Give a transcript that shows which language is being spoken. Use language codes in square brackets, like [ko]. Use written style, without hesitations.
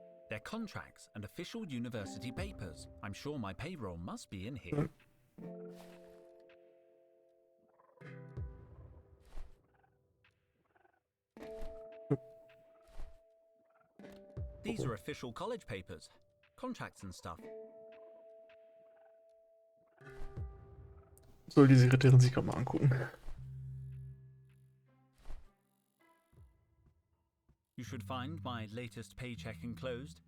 [en] They're contracts and official university papers. I'm sure my payroll must be in here. These are official college papers. Contracts and stuff. [de] Soll die Sekretärin sich gerade mal angucken. [en] You should find my latest paycheck enclosed.